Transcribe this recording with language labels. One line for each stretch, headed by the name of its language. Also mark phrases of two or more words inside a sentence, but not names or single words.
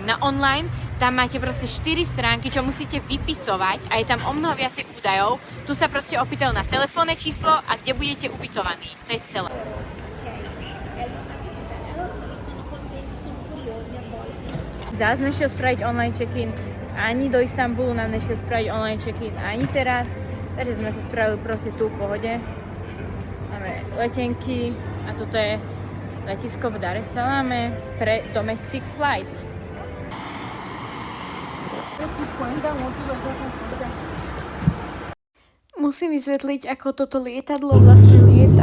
Slovak: Na online tam máte proste 4 stránky, čo musíte vypisovať a je tam o mnoho viacej údajov. Tu sa proste opýtajú na telefónne číslo a kde budete ubytovaní. To je celé. Zás nešiel spraviť online check-in, ani do Istanbulu nám nešiel spraviť online check-in, ani teraz. Takže sme to spravili proste tu v pohode. Máme letenky a toto je letisko v Dar es Salaame pre
English: domestic flights.
Slovak: Musím vysvetliť, ako toto lietadlo vlastne lieta.